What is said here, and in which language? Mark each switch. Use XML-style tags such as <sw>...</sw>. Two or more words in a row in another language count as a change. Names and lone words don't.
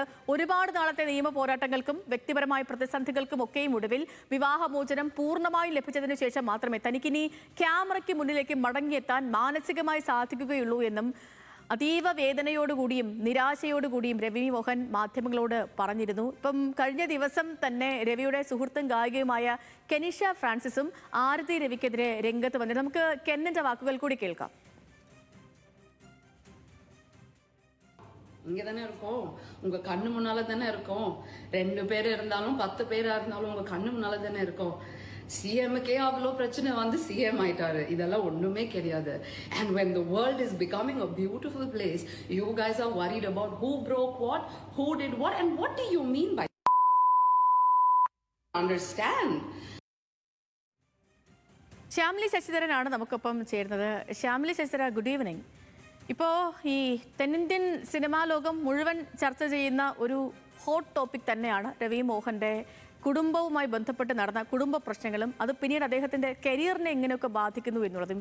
<ml>ഒരുപാട് നാളത്തെ നിയമ പോരാട്ടങ്ങൾക്കും വ്യക്തിപരമായ പ്രതിസന്ധികൾക്കും ഒക്കെയും ഒടുവിൽ വിവാഹമോചനം പൂർണ്ണമായും ലഭിച്ചതിനു ശേഷം മാത്രമേ തനിക്കിനി ക്യാമറയ്ക്ക് മുന്നിലേക്ക് മടങ്ങിയെത്താൻ മാനസികമായി സാധിക്കുകയുള്ളൂ എന്നും അതീവ വേദനയോടുകൂടിയും നിരാശയോടുകൂടിയും രവി മോഹൻ മാധ്യമങ്ങളോട് പറഞ്ഞിരുന്നു. ഇപ്പം കഴിഞ്ഞ ദിവസം തന്നെ രവിയുടെ സുഹൃത്തും ഗായികയുമായ കെനിഷ ഫ്രാൻസിസും ആരതി രവിക്കെതിരെ രംഗത്ത് വന്നിരുന്നു. നമുക്ക് കെന്നിന്റെ വാക്കുകൾ കൂടി കേൾക്കാം.</ml> <ta>இங்கே தானே இருக்கோம், உங்கள் கண்ணு முன்னால் தானே இருக்கோம். 2 பேர் இருந்தாலும் 10 பேராக இருந்தாலும் உங்கள் கண்ணு முன்னால் தானே இருக்கோம். சிஎம்முக்கே அவ்வளோ பிரச்சனை வந்து சிஎம் ஆயிட்டாரு, இதெல்லாம் ஒன்றுமே கிடையாது.</ta> <en>And when the world is becoming a beautiful place, you guys are worried about who broke what, who did what, and what do you mean by understand?</en> <ml>ശ്യാമിലി ശശിധരനാണ് നമുക്കൊപ്പം ചേരുന്നത്. ശ്യാമിലി ശശിധര,</ml> <en>good evening.</en> <ml>ഇപ്പോൾ ഈ തെന്നിന്ത്യൻ സിനിമാ ലോകം മുഴുവൻ ചർച്ച ചെയ്യുന്ന ഒരു</ml> <en>hot topic</en> <ml>തന്നെയാണ് രവി മോഹൻ്റെ കുടുംബവുമായി ബന്ധപ്പെട്ട് നടന്ന കുടുംബ പ്രശ്നങ്ങളും അത് പിന്നീട് അദ്ദേഹത്തിൻ്റെ കരിയറിനെ എങ്ങനെയൊക്കെ ബാധിക്കുന്നു എന്നുള്ളതും.</ml>